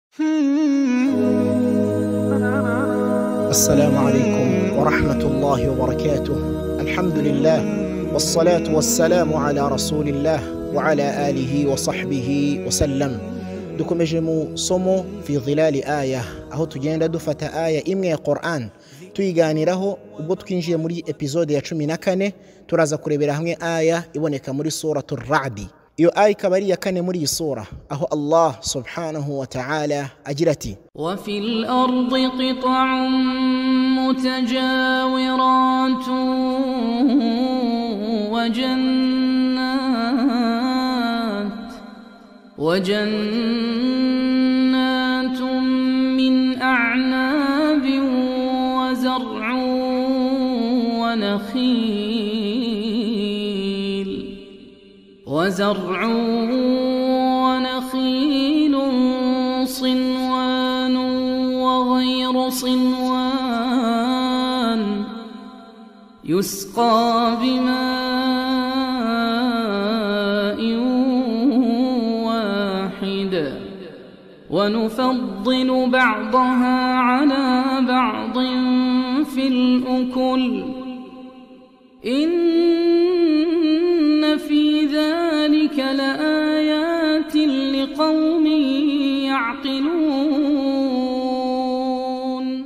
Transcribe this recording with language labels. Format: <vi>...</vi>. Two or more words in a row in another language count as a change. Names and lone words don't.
<ar>السلام عليكم ورحمة الله وبركاته. الحمد لله والصلاة والسلام على رسول الله وعلى آله وصحبه وسلم.</ar> <rw>dukomeje somo fi dhilali aya, aho tugenda dufata aya imwe ya Qur'an tuyiganiraho. Ubwo twinjiye muri episode ya 14 turaza kurebera hamwe aya iboneka muri suratul Ra'd. Iyo aya ikaba ari ya kane muri iyi sura, aho Allah</rw> <ar>سبحانه وتعالى</ar> <rw>agira ati:</rw> <ar>وفي الأرض قطع متجاورات وجنات من أعناب وزرع و ونخيل صنوان وغير صنوان يسقى بماء واحد ونفضل بعضها على بعض في الأكل إن في ذلك لآيات لقوم يعقلون.</ar>